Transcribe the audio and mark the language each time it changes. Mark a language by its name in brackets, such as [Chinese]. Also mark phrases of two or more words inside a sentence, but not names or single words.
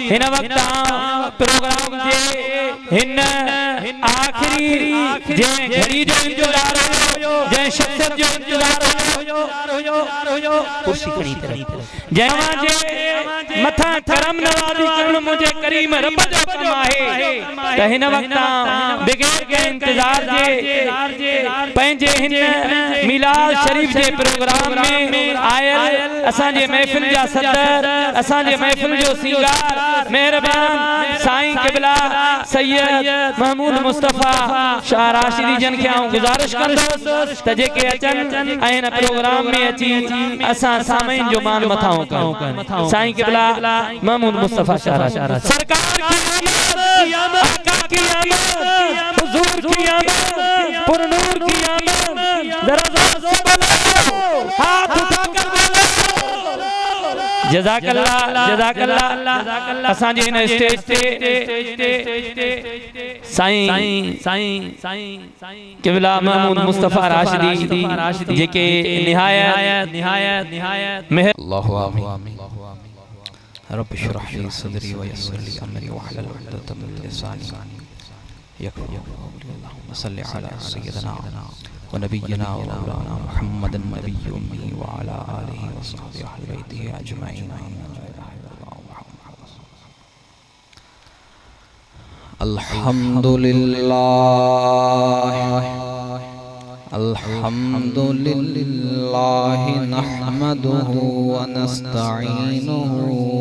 [Sindhi] हिन वक्त प्रोग्राम जे हिन आखिरी जंहिं घड़ी जो इंतजार हुयो जंहिं शख्सियत जो इंतजार हुयो कुर्सी खणी जंहिं जे मथा करम नवाज़ी करण मुझे करीम रब जो कम आहे त हिन वक्त बगैर के इंतजार जे पंहिंजे हिन मिलाद शरीफ जे प्रोग्राम में आयल असांजे महफिल जा सदर असांजे महफिल जो सिंगार मेहरबान साईं क़िबला सैयद महमूद मुस्तफा शाह राशिदी जन खे आऊं गुज़ारिश कंदुसि त जेके अचनि ऐं हिन प्रोग्राम में अची असां सामईन जो मान मथाऊं कयूं। [Urdu] سائیں قبلہ محمود مصطفیٰ شاہ راشدی سرکار کی آمد آقا کی آمد حضور کی آمد پرنور کی آمد ذرا زور سے بولو ہاتھ اٹھاکر بولو جزاک اللہ. [Sindhi] असांजे हिन स्टेज ते साईं क़िबला महमूद मुस्तफा राशिदी जेके निहायत मेहर [Arabic] اللهُ آمين. رب اشرح لي صدري ويسر لي أمري واحلل عقدة من لساني يفقهوا قولي. اللهم صل على سيدنا ونبينا ومولانا محمد النبي الأمي وعلى آله وصحبه أهل بيته أجمعين. الحمد لله نحمده ونستعينه و